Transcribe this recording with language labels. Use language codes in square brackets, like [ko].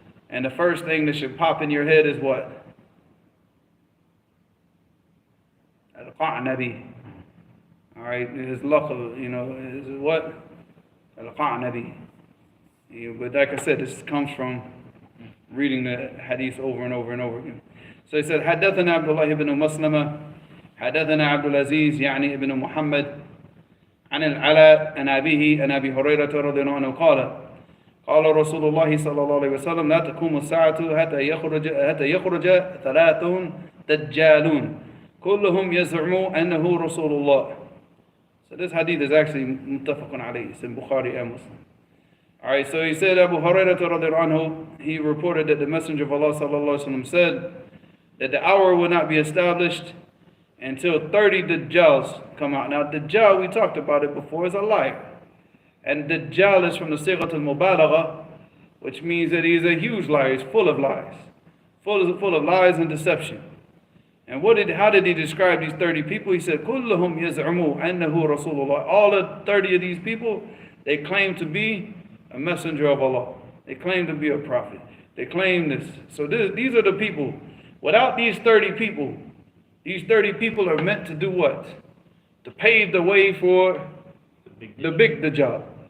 [en] And the first thing that should pop in your head is what? Al-Qa'nabi. All right, his laqab, is what? Al-Qa'nabi. But like I said, this comes from reading the hadith over and over and over again. [ar] So he said, حدثنا عبد الله بن مسلمة حدثنا عبد العزيز يعني ابن محمد عن العلاء عن أبيه عن أبي هريرة رضي الله عنه قال رسول الله صلى الله عليه وسلم لا تقوم الساعة حتى يخرج ثلاث دجالون كلهم يزعمون أنه رسول الله. [en] So this hadith is actually متفق عليه. It's in Bukhari and Muslim. Alright, so he said Abu Hurairah radiallahu anhu, he reported that the Messenger of Allah sallallahu alaihi wasallam said that the hour will not be established until 30 Dajjals come out. Now Dajjal, we talked about it before, is a liar. And Dajjal is from the Sighat al-Mubalagha, which means that he's a huge liar, he's full of lies. Full of lies and deception. And how did he describe these 30 people? He said, [ar] كُلُّهُمْ يَزْعُمُوا أَنَّهُ رَسُولُ اللَّهِ. [en] All the 30 of these people, they claim to be a messenger of Allah. They claim to be a prophet. They claim this. So these are the people. Without these 30 people are meant to do what? To pave the way for the big Dajjal.